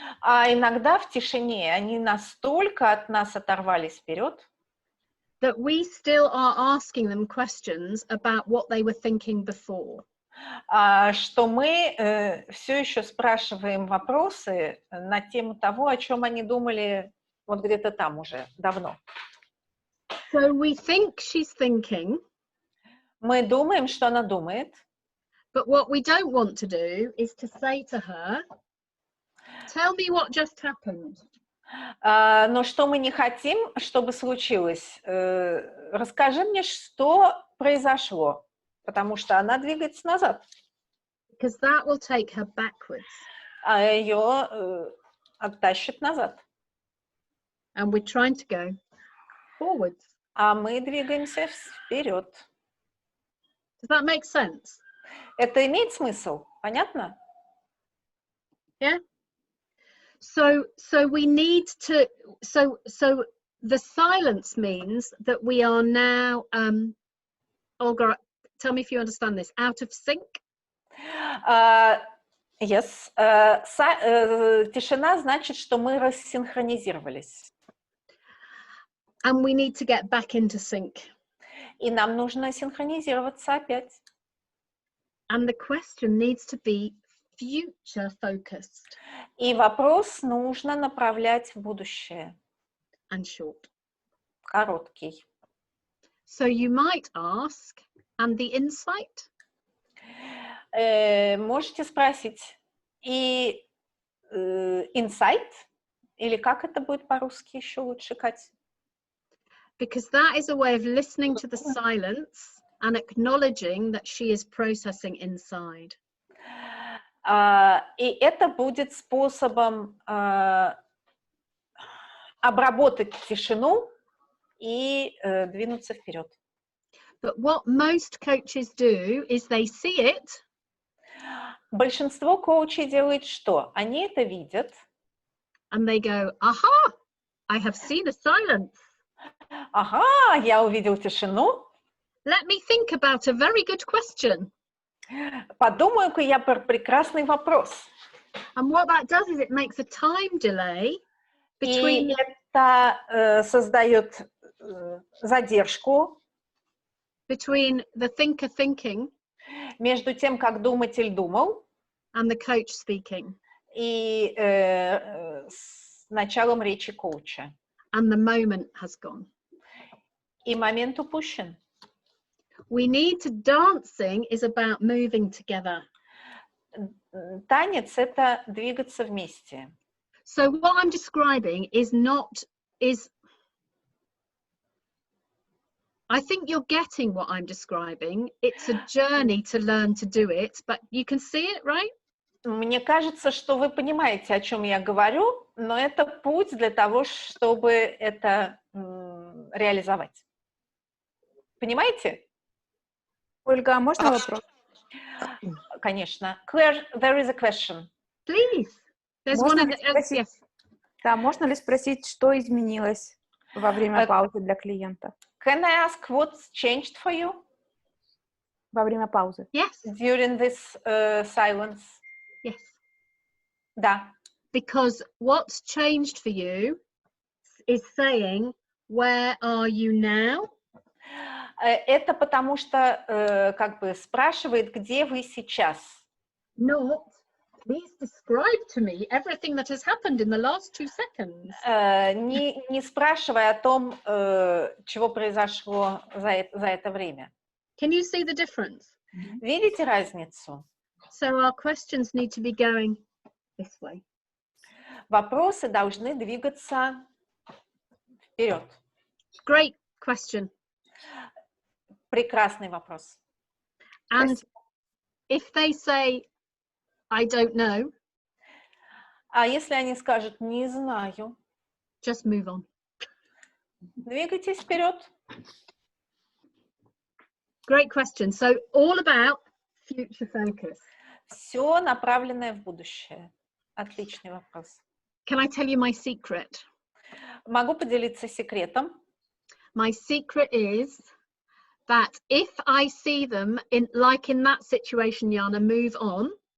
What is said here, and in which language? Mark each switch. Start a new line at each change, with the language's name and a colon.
Russian: А иногда в тишине они настолько от нас оторвались вперед,
English: that we still are asking them questions about what they were thinking before.
Russian: Что мы все еще спрашиваем вопросы на тему того, о чем они думали вот где-то там уже давно.
English: So we think she's thinking.
Russian: Мы думаем, что она думает.
English: But what we don't want to do is to say to her, Tell me what just happened.
Russian: Но что мы не хотим, чтобы случилось? Расскажи мне, что произошло, потому что она двигается назад.
English: Because that will take her backwards.
Russian: А ее оттащит назад.
English: And we're trying to go forwards.
Russian: А мы двигаемся вперед.
English: Does that make sense?
Russian: Это имеет смысл? Понятно?
English: Yeah. So we need to. So the silence means that we are now. Olga, tell me if you understand this. Out of sync. Yes.
Russian: Тишина значит, что мы рассинхронизировались.
English: And we need to get back into sync.
Russian: И нам нужно синхронизироваться опять.
English: And the question needs to be future focused.
Russian: И вопрос нужно направлять в будущее.
English: And short.
Russian: Короткий.
English: So you might ask, and the insight?
Russian: Можете спросить, и insight, или как это будет по-русски еще лучше, Кать?
English: Because that is a way of listening to the silence and acknowledging that she is processing inside.
Russian: И это будет способом обработать тишину и двинуться вперед.
English: But what most coaches do is they see it.
Russian: Большинство коучей делает что? Они это видят.
English: And they go, aha, I have seen a silence.
Russian: Ага, я увидел тишину.
English: Let me think about a very good question.
Russian: Подумаю-ка я про прекрасный вопрос.
English: And what that does is it makes a time delay between...
Russian: И это создает задержку
English: between the thinker thinking
Russian: между тем, как думатель думал,
English: and the coach speaking.
Russian: И с началом речи коуча.
English: And the moment has gone.
Russian: И момент упущен.
English: We need to dancing is about moving together.
Russian: Танец — это двигаться вместе.
English: So what I'm describing is I think you're getting what I'm describing. It's a journey to learn to do it, but you can see it, right?
Russian: Мне кажется, что вы понимаете, о чем я говорю, но это путь для того, чтобы это реализовать. Понимаете? Ольга, а можно вопрос? Конечно.
English: Claire, there is a question. Please. There's
Russian: Можно
English: one
Russian: ли
English: of the,
Russian: спросить,
English: yes.
Russian: да, можно ли спросить, что изменилось во время паузы для клиента?
English: Can I ask what's changed for you?
Russian: Во время паузы.
English: Yes. During this silence. Yes.
Russian: Да.
English: Because what's changed for you is saying, where are you now?
Russian: Это потому что как бы спрашивает, где вы сейчас.
English: Not, please describe to me everything that has happened in the last 2 seconds.
Russian: Не спрашивая о том, чего произошло за это время.
English: Can you see the difference?
Russian: Видите разницу?
English: So our questions need to be going this way.
Russian: Вопросы должны двигаться вперед.
English: Great question.
Russian: Прекрасный вопрос.
English: And if they say, I don't know,
Russian: а если они скажут, не знаю,
English: just move on.
Russian: Двигайтесь вперед.
English: Great question. So all about future focus.
Russian: Все направленное в будущее. Отличный вопрос.
English: Can I tell you my secret?
Russian: Могу поделиться секретом.
English: My secret is that if I see them in that situation, Jana, move on.